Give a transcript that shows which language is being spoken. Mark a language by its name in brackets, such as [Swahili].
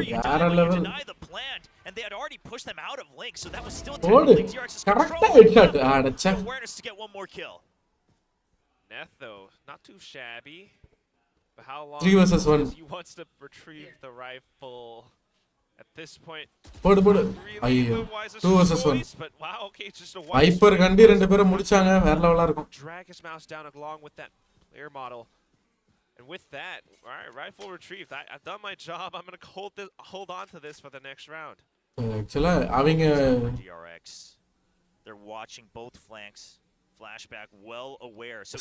[English] you deny the plant, and they had already pushed them out of Link, so that was still technically DRX's control. Awareness to get 1 more kill. Neth, though, not too shabby. But how long 3 versus 1. he wants to retrieve the rifle at this point. [Tamil] போடு [English] Really [Tamil] ஐயோ [English] the wisest 2 versus 1 choice, but wow, okay, it's just a wise [Tamil] wiper கண்டி ரெண்டு பேரும் முடிச்சாங்க வேற லெவலா இருக்கும் [English] drag his mouse down along with that player model. And with that, all right, rifle retrieved. I've done my job. I'm going to hold on to this for the next round. [Tamil] Actually, அவங்க [English] DRX. They're watching both flanks. Flashback well aware. So